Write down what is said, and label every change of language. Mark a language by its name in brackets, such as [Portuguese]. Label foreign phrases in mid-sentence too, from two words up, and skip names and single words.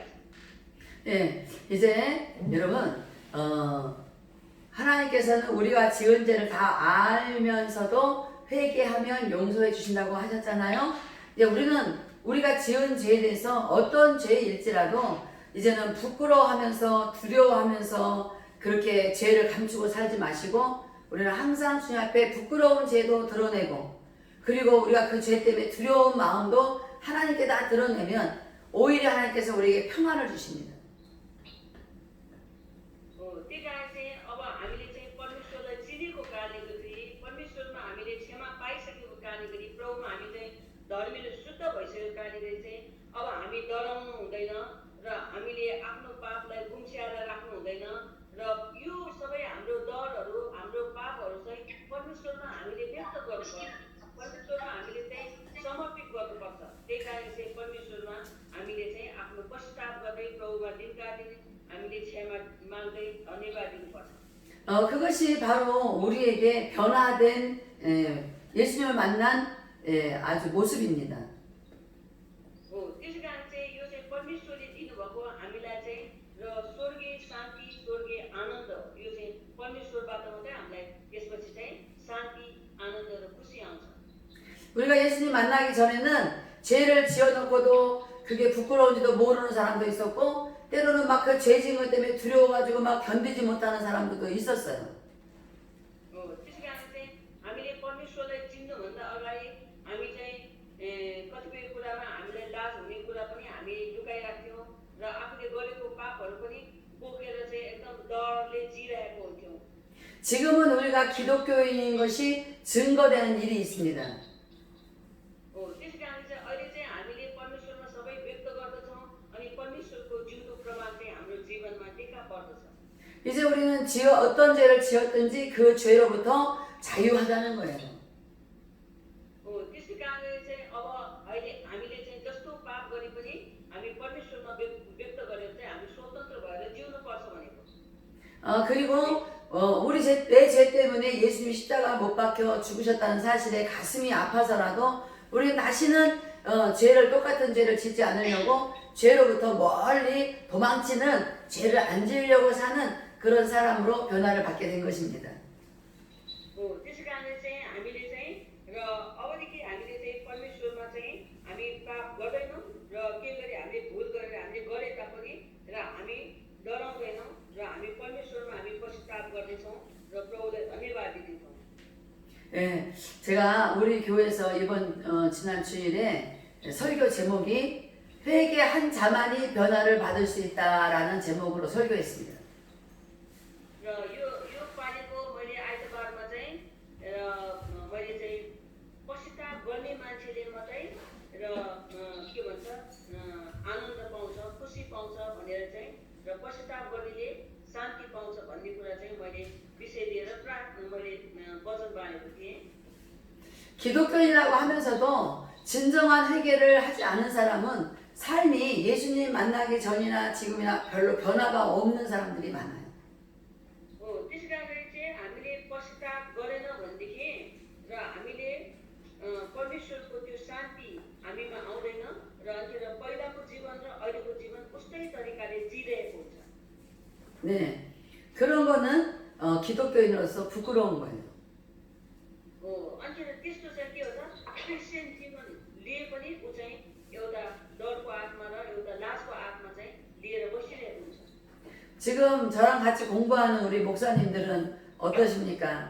[Korean] 예, 이제 여러분 하나님께서는 우리가 지은 죄를 다 알면서도 회개하면 용서해 주신다고 하셨잖아요. 이제 우리가 지은 죄에 대해서 어떤 죄일지라도 이제는 부끄러워하면서 두려워하면서 그렇게 죄를 감추고 살지 마시고 우리는 항상 주님 앞에 부끄러운 죄도 드러내고 그리고 우리가 그 죄 때문에 두려운 마음도 하나님께 다 드러내면 오히려 하나님께서 우리에게 평안을 주십니다. [Nepali] त्यही कारण चाहिँ अब हामीले चाहिँ परमेश्वरलाई चिनेको कारणले गर्दाखेरि परमेश्वरमा हामीले क्षमा पाइसकेको कारणले गर्दा प्रभुमा हामी चाहिँ धर्मीले शुद्ध भइसकेको कारणले गर्दा चाहिँ अब हामी डराउनु हुँदैन र हामीले आफ्नो पापलाई गुम्स्याएर राख्नु हुँदैन र यो सबै हाम्रो डरहरू हाम्रो पापहरू चाहिँ परमेश्वरमा हामीले व्यक्त गर्नुपर्छ परमेश्वरमा हामीले चाहिँ समर्पित गर्नुपर्छ त्यही कारण चाहिँ परमेश्वरमा हामीले चाहिँ आफ्नो पश्चाताप गर्दै प्रभुमा दिनका दिन हामीले क्षमा माग्दै धन्यवाद दिनुपर्छ [Korean] 그것이 바로 우리에게 변화된 예수님을 만난 아주 모습입니다. [Nepali] हो त्यसै कारण चाहिँ यो चाहिँ परमेश्वरले दिनुभएको हामीलाई चाहिँ र स्वर्गीय शान्ति स्वर्गीय आनन्द यो चाहिँ परमेश्वरबाट मात्रै हामीलाई त्यसपछि चाहिँ शान्ति आनन्द र खुसी आउँछ [Korean] 우리가 예수님 만나기 전에는 죄를 지어놓고도 그게 부끄러운지도 모르는 사람도 있었고 때로는 막 그 죄 지은 것 때문에 두려워가지고 막 견디지 못하는 사람들도 있었어요. [Nepali] त्यसै कारण चाहिँ हामीले परमेश्वरलाई चिन्नुभन्दा अगाडि हामी चाहिँ कतिपय कुरामा हामीलाई लाज हुने कुरा पनि हामी लुकाइराख्थ्यौँ र आफूले गरेको पापहरू पनि बोकेर चाहिँ एकदम डरले जिरहेको हुन्थ्यौँ [Korean] 지금은 우리가 기독교인인 것이 증거되는 일이 있습니다. [Nepali] त्यसै कारण चाहिँ अहिले चाहिँ हामीले परमेश्वरमा सबै व्यक्त गर्दछौँ अनि परमेश्वरको जिउँदो प्रमाण चाहिँ हाम्रो जीवनमा देखा पर्दछ [Korean] 이제 우리는 어떤 죄를 지었든지 그 죄로부터 자유하다는 거예요. [Nepali] त्यसै कारणले चाहिँ अब अहिले हामीले चाहिँ जस्तो पाप गरे पनि हामी परमेश्वरमा व्यक्त गरेर चाहिँ हामी स्वतन्त्र भएर जिउनु पर्छ भनेको [Korean] 그리고 내 죄 때문에 예수님이 십자가 못 박혀 죽으셨다는 사실에 가슴이 아파서라도 우리는 다시는 똑같은 죄를 짓지 않으려고 죄로부터 멀리 도망치는 죄를 안 지으려고 사는 그런 사람으로 변화를 받게 된 것입니다. [Nepali] त्यसै कारणले चाहिँ हामीले चाहिँ र अबदेखि हामीले चाहिँ परमेश्वरमा चाहिँ हामी पाप गर्दैनौँ र के गरी हामीले भुल गरेर हामीले गरे तापनि र हामी डराउँदैनौँ र हामी परमेश्वरमा हामी पश्चाताप गर्दैछौँ र प्रभुलाई धन्यवाद दिन्छौँ [Korean] 예, 제가 우리 교회에서 이번 지난 주일에 설교 제목이 회개 한 자만이 변화를 받을 수 있다라는 제목으로 설교했습니다. [Nepali] र यो पालिको मैले आइतबारमा चाहिँ मैले चाहिँ पश्चाताप गर्ने मान्छेले मात्रै र के भन्छ आनन्द पाउँछ खुसी पाउँछ भनेर चाहिँ र पश्चाताप गर्नेले शान्ति पाउँछ भन्ने कुरा चाहिँ मैले विषय लिएर मैले वचन बाँडेको थिएँ [Korean] 기독교인이라고 하면서도 진정한 회개를 하지 않은 사람은 삶이 예수님 만나기 전이나 지금이나 별로 변화가 없는 사람들이 많아요. [Nepali] त्यसै कारणले चाहिँ हामीले पश्चाताप गरेन भनेदेखि र हामीले परमेश्वरको त्यो शान्ति हामीमा आउँदैन र अन्तिर पहिलाको जीवन र अहिलेको जीवन उस्तै तरिकाले जिरहेको हुन्छ। [Korean] 네, 그런 거는 기독교인으로서 부끄러운 거예요. [Nepali] अन्तिर त्यस्तो चाहिँ के हो त क्रिस्चियन जीवन लिए पनि ऊ चाहिँ एउटा डरको आत्मा र एउटा लाजको आत्मा चाहिँ लिएर बसिरहेको हुन्छ। [Korean] 지금 저랑 같이 공부하는 우리 목사님들은 어떠십니까?